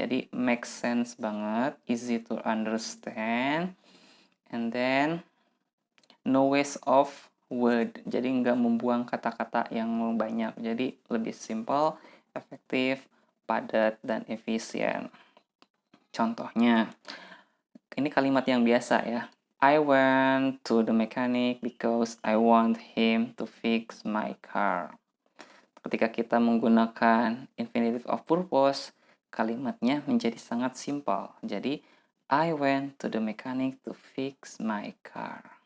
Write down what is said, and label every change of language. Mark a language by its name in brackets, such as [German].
[English] Jadi make sense banget, easy to understand, and then no waste of word. [Indonesian] Jadi nggak membuang kata-kata yang banyak. Jadi lebih simple, efektif, padat, dan efisien. Contohnya, ini kalimat yang biasa ya. [English] I went to the mechanic because I want him to fix my car. [Indonesian] Ketika kita menggunakan infinitive of purpose, kalimatnya menjadi sangat simpel. [English] Jadi, I went to the mechanic to fix my car.